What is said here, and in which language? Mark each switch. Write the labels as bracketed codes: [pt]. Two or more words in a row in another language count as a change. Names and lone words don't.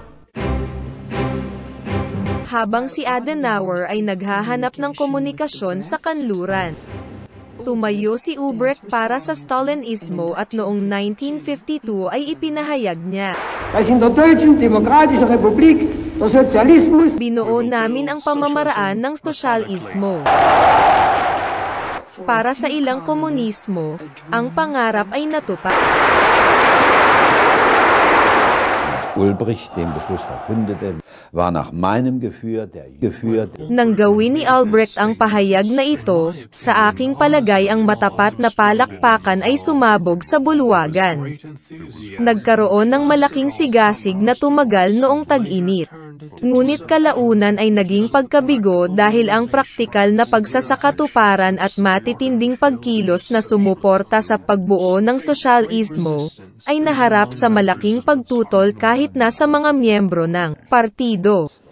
[tl] Habang si Adenauer ay naghahanap ng komunikasyon sa kanluran, tumayo si Ubrecht para sa Stalinismo at noong 1952 ay ipinahayag niya, "Binuo namin ang pamamaraan ng sosyalismo." Para sa ilang komunismo, ang pangarap ay natupad. [de] Ulbricht den Beschluss verkündete, war nach meinem Gefühl [tl] Nang gawin ni Albrecht ang pahayag na ito, sa aking palagay ang matapat na palakpakan ay sumabog sa bulwagan. Nagkaroon ng malaking sigasig na tumagal noong tag-init. Ngunit kalaunan ay naging pagkabigo dahil ang praktikal na pagsasakatuparan at matitinding pagkilos na sumuporta sa pagbuo ng sosyalismo, ay naharap sa malaking pagtutol kahit nasa mga miyembro ng partido.